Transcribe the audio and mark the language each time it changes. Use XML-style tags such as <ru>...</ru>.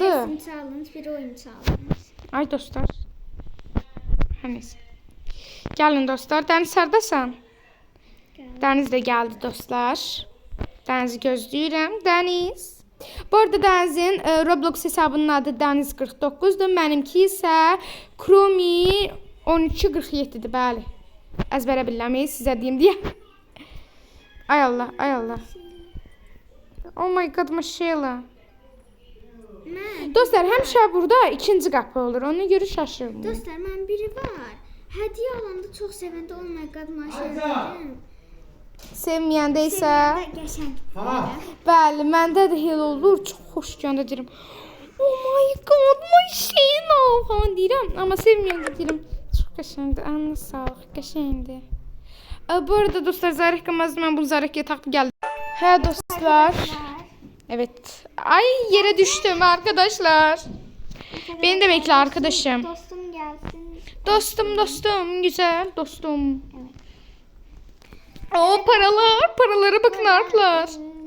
<az>Bir resim challenge, bir oyun challenge. Ay dostlar. Hər neysə. Gəlin dostlar. Dəniz hardasan? Dəniz də gəldi dostlar. Dənizi gözləyirəm. Dəniz. Bu arada Dənizin Roblox hesabının adı Dəniz49'dur. Mənimki isə Chromie 1247'dir. Bəli. Əzbərə billəməyi sizə deyim deyə. Ay Allah, ay Allah.</az> <en>Oh my god,</en> <az>maşallah. Dostlar, həmişə burada ikinci qapı olur. Ona görə şaşırmayın. Dostlar, mən biri var. Hədiyyə alanda çox sevəndə</az> <en>oh my god</en> <az>maşallah. Sevməyəndə isə Qəşəng. bəli, məndə də elə olur. Çox xoş gəndə deyirəm.</az> <en>Oh my god,</en> <az>maşallah falan deyirəm. Amma sevməyəndə deyirəm. Çox qəşəngdir. Anına sağlıq, qəşəngdir. Bu arada dostlar, Zarıq Qamazlı, mən bu Zarıqya taxtı gəldim. Hə dostlar.</az> <tr>Evet. Ay, yere düştüm arkadaşlar. Beni de bekle arkadaşım. Dostum gelsin. Dostum, güzel dostum. Evet. O paralara bakın arkadaşlar.</tr>